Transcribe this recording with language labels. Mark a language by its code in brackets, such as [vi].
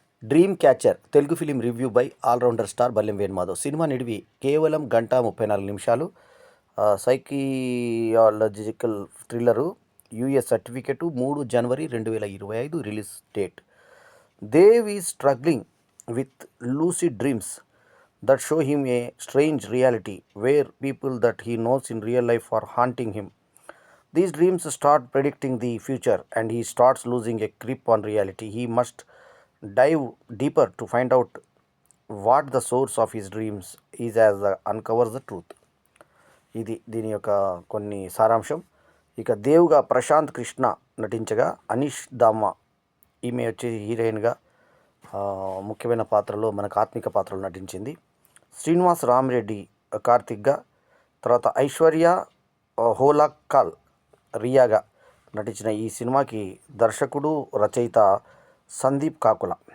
[te] Dream catcher Telugu film review by allrounder star బల్లెం Venumadhav. Cinema నిడివి కేవలం 1:34 సైకియాలజికల్ thriller. US certificate 3 January 2025 release date. [en] Dev is struggling with lucid dreams that show him a strange reality where people that he knows in real life are haunting him. These dreams start predicting the future and he starts losing a grip on reality. He must dive deeper to find out what the source of his dreams is as uncovers the truth. [te] ఇది దీని యొక్క కొన్ని సారాంశం. ఇక దేవుగా ప్రశాంత్ కృష్ణ నటించగా, అనీష్ దామ్మ ఈమె వచ్చి హీరోయిన్గా ముఖ్యమైన పాత్రలో మనకు ఆత్మిక పాత్రలో నటించింది. శ్రీనివాస్ రామిరెడ్డి కార్తిక్గా, తర్వాత ఐశ్వర్య హోలాక్కల్ రియాగా నటించిన ఈ సినిమాకి దర్శకుడు రచయిత సందీప్ కాకుల.